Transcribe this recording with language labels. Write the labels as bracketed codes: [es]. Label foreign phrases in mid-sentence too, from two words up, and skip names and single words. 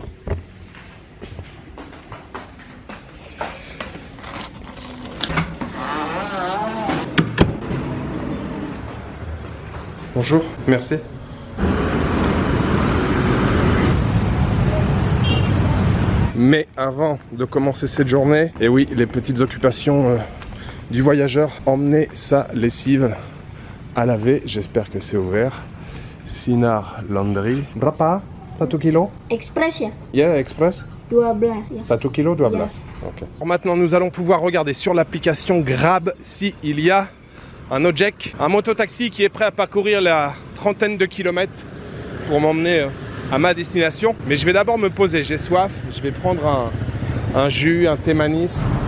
[fr] Bonjour, merci. Mais avant de commencer cette journée, et oui, les petites occupations du voyageur, emmener sa lessive à laver. J'espère que c'est ouvert. [id] Sinar Laundry. Berapa? 1 kilo? Express ya? [en] Yeah, express. [id] 12 ya. 1 kilo, 12. [en] Yeah. Ok. [fr] Maintenant, nous allons pouvoir regarder sur l'application Grab s'il y a un Ojek, un mototaxi qui est prêt à parcourir la trentaine de kilomètres pour m'emmener à ma destination. Mais je vais d'abord me poser, j'ai soif, je vais prendre un jus, un thé manis.